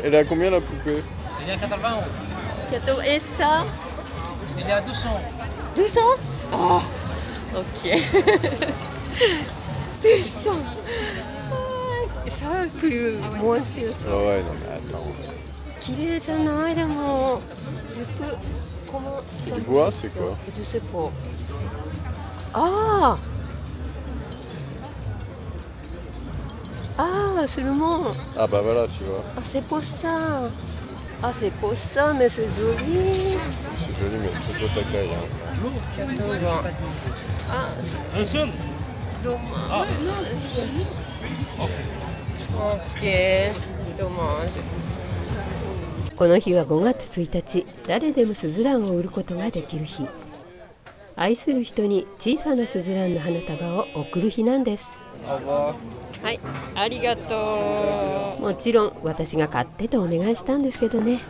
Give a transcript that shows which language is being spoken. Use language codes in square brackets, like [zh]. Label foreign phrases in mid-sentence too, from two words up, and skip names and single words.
[fr] Elle est à combien la poupée? Elle est à 80 €. Et ça? Elle est à 200. 200? Oh, ok. 200. Ça a plus moins cher. Ah ouais, non mais attends. [ja] 綺麗じゃないでも。 [fr] C'est du bois, c'est quoi? Je sais pas. Ah! Ah, seulement. Ah bah voilà, tu vois. Ah, c'est pour ça. Ah, c'est pour ça, mais c'est joli. C'est joli, mais c'est pas ta taille. Hein. 14 ans. Ah, Un seul. dommage. OK。dommage。 [ja] この日は5月1日、誰でもスズランを売ることができる日。愛する人に小さなスズランの花束を贈る日なんです。はい、ありがとう。もちろん私が買ってとお願いしたんですけどね。